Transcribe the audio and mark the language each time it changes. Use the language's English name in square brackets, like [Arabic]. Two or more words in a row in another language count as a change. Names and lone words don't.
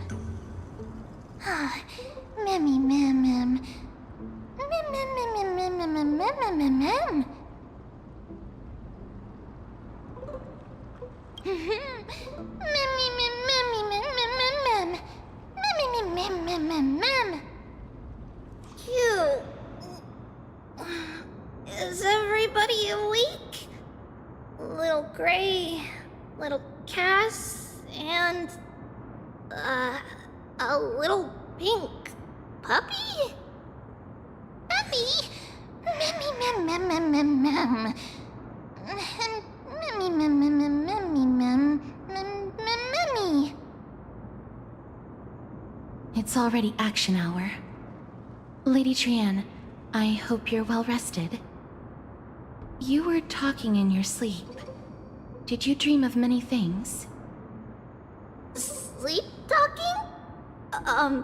[English] Ah, memmy mem mem. Mem mem mem mem mem mem mem mem mem. Memmy mem memmy mem mem mem mem. Memmy mem mem mem mem. Cute. Is everybody awake? Little Gray, little Cass, and a little pink puppy? Puppy? Memmy mem mem mem mem mem. Memmy mem mem mem memmy mem mem mem memmy. It's already action hour. Lady Trian, I hope you're well rested. You were talking in your sleep. Did you dream of many things? Sleep talking?